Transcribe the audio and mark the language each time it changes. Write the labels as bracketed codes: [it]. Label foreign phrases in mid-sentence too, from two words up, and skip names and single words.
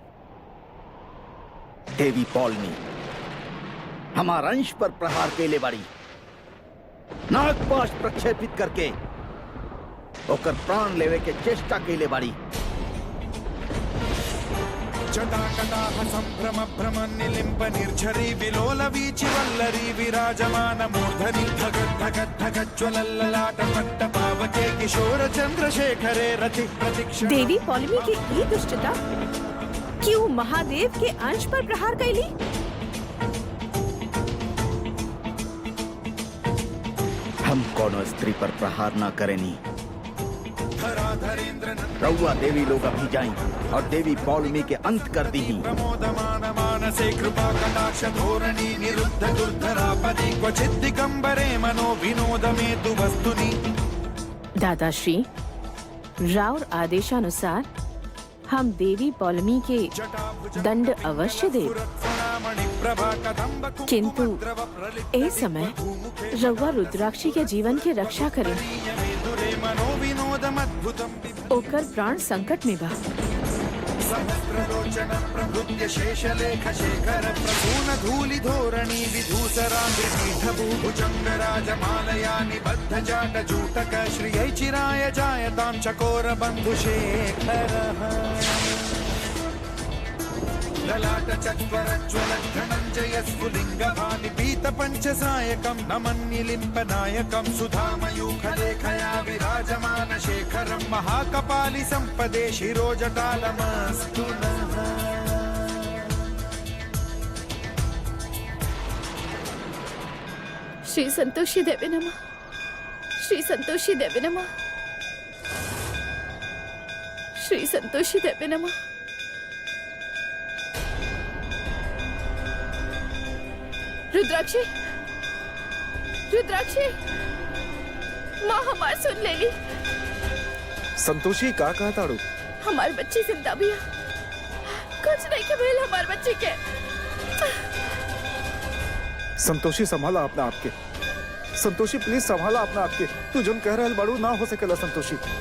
[bho] देवी पौलमी हमारा अंश पर प्रहार केले बाड़ी, नागपाश प्रक्षेपित करके ओकर प्राण लेवे के चेष्टा केले बाड़ी। [sa] जटाकटाह संभ्रम भ्रम निलिम्ब निर्झरी विलोल वीचि वल्लरी विराजमान मूर्धनि धगत् धगत् धगत् ज्वलल्ललाट पट्ट पावके किशोर चंद्रशेखरे रति प्रतीक्षा। [bho] देवी पौलमी की ई दुष्टता क्यों महादेव के अंश पर प्रहार कैली? हम कोनो स्त्री पर प्रहार ना करेनी। रउआ देवी लोग अभी जाएं और देवी पौलमी के अंत कर दी। [sa] प्रमोदमान मानसे कृपा कटाक्ष धोरणी निरुद्ध दुर्धरापदि क्वचित् दिगंबरे मनो विनोद में तु वस्तुनि। [bho] दादाश्री, राउर आदेशानुसार हम देवी पौलमी के दंड अवश्य दे, किंतु ए समय रउआ रुद्राक्षी के जीवन के रक्षा करें। ओकर प्राण संकट में बा। [sa] सहस्रलोचन प्रभृत्य शेषलेख शेखर प्रसून धूलि धोरणी विधूसरांग्रि पीठभू भुजंग राजमालया निबद्ध जाट जूटक श्रियै चिराय जायतां चकोर बंधु शेखरः। ललाट चत्वर ज्वल धनंजय स्फुलिंग भानि पीत पंचसायकं नमन्निलिम्ब नायकं सुधामयूख लेखया विराजमान शेखरं महाकपालि संपदे शिरोजटालमस्तु नः। श्री संतोषी देवी नमः श्री संतोषी देवी नमः श्री संतोषी देवी नमः [bho] रुद्राक्षी रुद्राक्षी माँ हमार सुन लेली। संतोषी का कहा ताड़ू? हमार बच्ची जिंदा भी है, कुछ नहीं के भेल हमार बच्ची के। संतोषी संभाला अपना आपके। संतोषी प्लीज संभाला अपना आपके। तू जन कह रहल बाड़ू ना हो सकेला संतोषी।